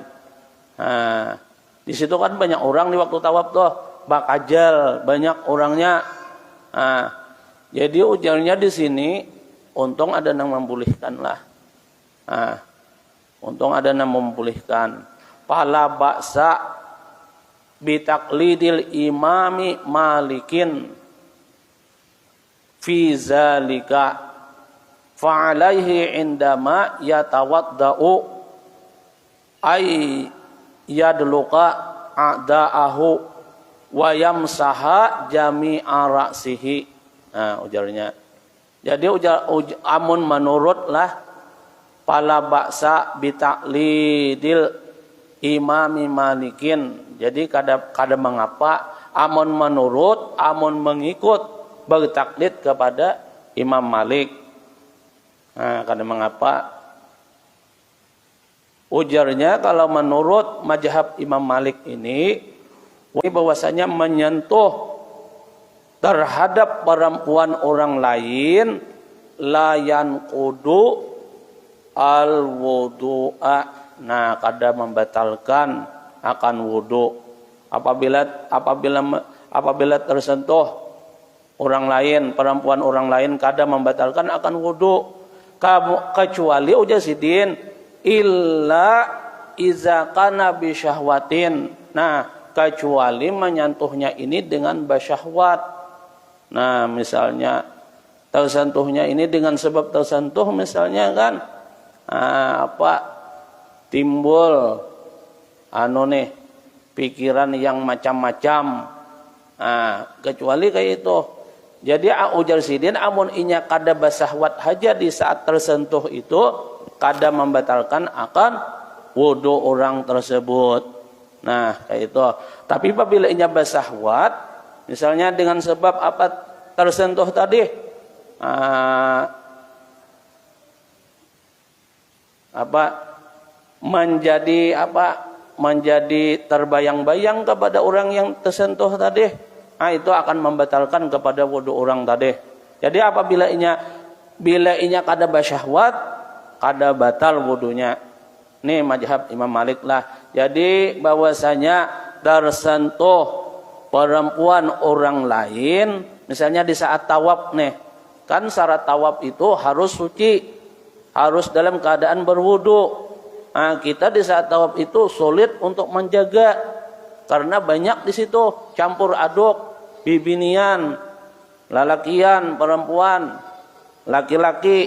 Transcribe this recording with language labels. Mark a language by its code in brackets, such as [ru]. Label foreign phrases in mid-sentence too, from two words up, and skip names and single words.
[bjn] Di situ kan banyak orang di waktu tawaf tuh bakajal, banyak orangnya. Jadi ujarnya di sini untung ada yang membolehkan lah. Untung ada yang membolehkan. [ar] فلا بأس بتقليد الإمام مالك في ذلك فعليه عندما يتوضأ أن يدلك أعضاءه ويمسح جميع رأسه. [bjn] Nah, ujarnya. Jadi amun menurutlah [ar] فلا بأس بتقليد الإمام مالك. [bjn] Jadi kada mengapa amun menurut, amun mengikut bertaklid kepada Imam Malik. Nah, kada mengapa. Ujarnya kalau menurut mazhab Imam Malik ini bahwasanya menyentuh terhadap perempuan orang lain [ar] لا ينقض الوضوء. [bjn] Nah, kada membatalkan akan wudu apabila tersentuh orang lain, perempuan orang lain kada membatalkan akan wudu kecuali ujar sidin [ar] إلا إذا كان بشهوة. [bjn] Nah, kecuali menyentuhnya ini dengan basyahwat. Nah, misalnya tersentuhnya ini dengan sebab tersentuh, misalnya kan timbul pikiran yang macam-macam. Kecuali kayak itu. Jadi ujar sidin amun inya kada basahwat haja di saat tersentuh itu kada membatalkan akan wudu orang tersebut. Nah, kayak itu. Tapi apabila inya basahwat, misalnya dengan sebab apa tersentuh tadi, menjadi terbayang-bayang kepada orang yang tersentuh tadi, itu akan membatalkan kepada wudu orang tadi. Jadi apabila inya kada basyahwat, kada batal wudunya. Ini mazhab Imam Malik lah. Jadi bahwasanya tersentuh perempuan orang lain, misalnya di saat tawaf nih, kan syarat tawaf itu harus suci, harus dalam keadaan berwudu. Nah, kita di saat tawaf itu sulit untuk menjaga karena banyak di situ campur aduk, bibinian, lalakian, perempuan, laki-laki.